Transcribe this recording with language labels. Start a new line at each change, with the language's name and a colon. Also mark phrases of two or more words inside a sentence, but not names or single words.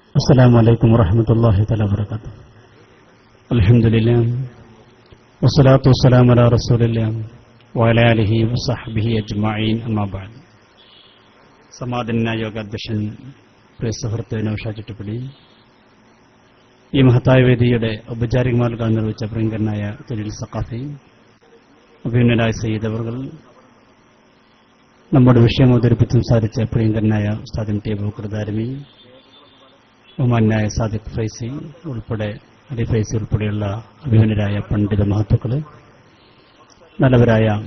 Arabic: السلام عليكم ورحمة الله تعالى وبركاته. الحمد لله والصلاة والسلام على رسول الله وعلى آله وصحبه أجمعين أما بعد.
Malayalam: സമാധാന യോഗാധ്യക്ഷൻ പ്രിയ സുഹൃത്ത് നൗഷാദ് ചിറ്റപ്പള്ളി, ഈ മഹത്തായ വേദിയുടെ ഔപചാരികമായി നിർവഹിച്ച പ്രിയങ്കരനായ ജലീൽ സഖാഫി, അഭിനന്ദനായ സയ്യിദ് അവർകൾ, നമ്മുടെ വിഷയം അവതരിപ്പിച്ച് സംസാരിച്ച പ്രിയങ്കരനായ ഉസ്താദ് ടി അബൂബക്കർ ദാരിമി, ബഹുമാന്യനായ സാദിഖ് ഫൈസി ഉൾപ്പെടെ അലി ഫൈസി ഉൾപ്പെടെയുള്ള അഭിമന്യരായ പണ്ഡിത മഹത്തുക്കള്, നല്ലവരായ